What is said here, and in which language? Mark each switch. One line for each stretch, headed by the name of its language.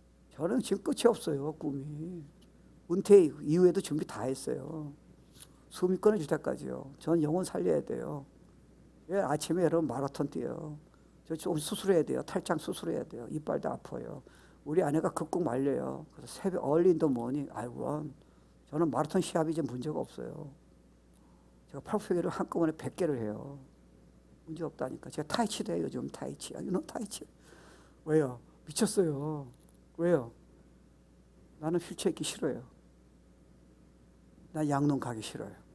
Korean: 저는 지금 끝이 없어요, 꿈이. 은퇴 이후에도 준비 다 했어요. 숨이 끊어질 때까지요. 저는 영혼 살려야 돼요. 예, 아침에 여러분 마라톤 뛰어요. 저 좀 수술해야 돼요. 탈장 수술해야 돼요. 이빨도 아파요. 우리 아내가 극국 말려요. 그래서 새벽
English: early in the morning I run.
Korean: 저는 마라톤 시합이 이제 문제가 없어요. 제가 팔굽혀펴기를 한꺼번에 100개를 해요. 문제 없다니까. 제가 타이치도 해요. 요즘 타이치. 타이치. 왜요? 미쳤어요. 왜요? 나는 휠체어 있기 싫어요. 난 양농 가기 싫어요.